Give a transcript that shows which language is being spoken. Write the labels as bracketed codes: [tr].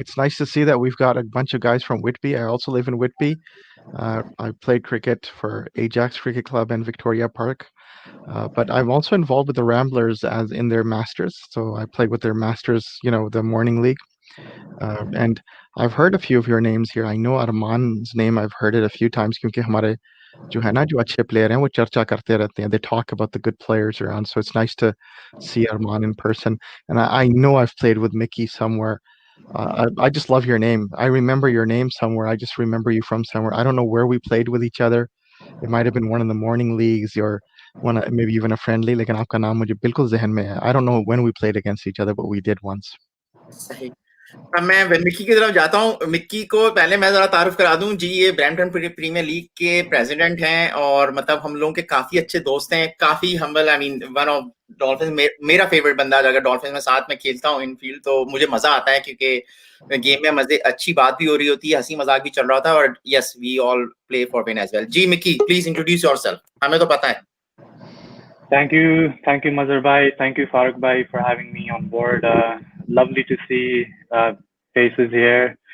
[en] It's nice to see that we've got a bunch of guys from Whitby. I also live in Whitby. I played cricket for Ajax Cricket Club and Victoria Park. But I'm also involved with the Ramblers as in their masters. So I played with their masters, the morning league. And I've heard a few of your names here. I know Arman's name. I've heard it a few times [hi] क्योंकि हमारे जो है ना जो अच्छे player हैं वो चर्चा करते रहते हैं. [en] They talk about the good players around. So it's nice to see Arman in person. And I know I've played with Micky somewhere. I just love your name. I remember your name somewhere. I just remember you from somewhere. I don't know where we played with each other. It might have been one of the morning leagues or maybe even a friendly. [hi] लेकिन आपका नाम मुझे बिल्कुल ज़हन में है. [en] I don't know when we played against each other, but we did once. [hi] सही. अब मैं मिक्की की तरफ जाता हूँ. मिक्की को पहले मैं जरा तारुफ करा दूं जी. ये ब्रैम्पटन प्रीमियर लीग के प्रेसिडेंट हैं और मतलब हम लोगों के काफी अच्छे दोस्त हैं. काफी humble. [en] I mean one of [hi] dolphin मेरा फेवरेट बंदा. अगर डॉल्फिन में साथ में खेलता हूँ इन फील्ड तो मुझे मजा आता है क्योंकि गेम में मजे अच्छी बात भी हो रही होती है, हंसी मजाक भी चल रहा था. [en] और yes we all play for win as well. [hi] Ji Mickey [en] Please introduce yourself. [hi] हमें तो पता है. [en] Thank you, Mazhar bhai. Thank you, Farooq bhai, for having me on board. Lovely to see faces here.